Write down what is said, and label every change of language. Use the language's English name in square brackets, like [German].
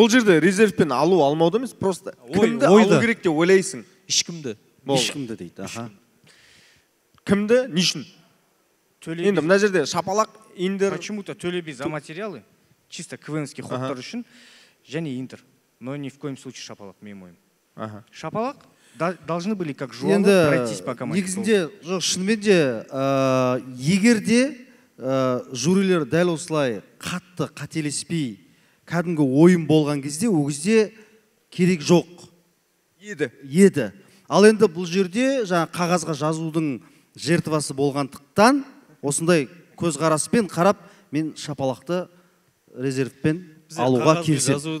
[Kazakh] ол жерде резервпен алу алмауды емес, просто кімді алу керек деп ойлайсың. Ешкімді. ешкімді дейді. Кімді, не үшін? Енді мына жерде шапалақ, Индер. [Russian] Почему-то Төле Би за материалы, чисто КВНский [Kazakh] ходтар үшін, және [Russian] Интер. Но ни в коем случае шапалақ, [Kazakh] менің ойым. [Russian] Шапалақ должны были как жуалы пройтись по команде. [Kazakh] Негізінде, жоқ, шынымен де, егер де жюрилер дәл осылай қатты қателеспей, кәдімгі ойын болған кезде, ол кезде керек жоқ. Еді. Ал енді бұл жерде жаңа қағазға жазудың жертвасы болғандықтан, осындай көзқараспен қарап, мен шапалақты резервпен алуға келсем.